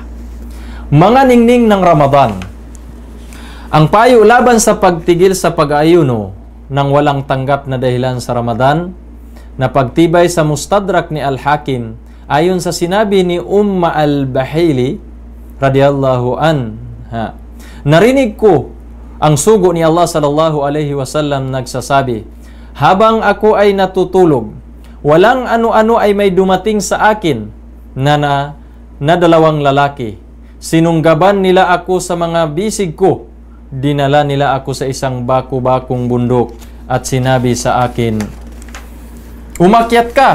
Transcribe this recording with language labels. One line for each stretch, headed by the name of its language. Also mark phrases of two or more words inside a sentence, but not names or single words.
Filipino: Mga ningning ng Ramadan, ang payo laban sa pagtigil sa pag-ayuno ng walang tanggap na dahilan sa Ramadan na pagtibay sa Mustadrak ni Al-Hakim ayon sa sinabi ni Al-Bahili
Arabic: رضي الله عنها,
Filipino: narinig ko ang sugo ni Allah
Arabic: صلى الله عليه وسلم
Filipino: nagsasabi, habang ako ay natutulog, walang ano-ano ay may dumating sa akin na dalawang lalaki. Sinunggaban nila ako sa mga bisig ko, dinala nila ako sa isang baku-bakong bundok at sinabi sa akin, umakyat ka.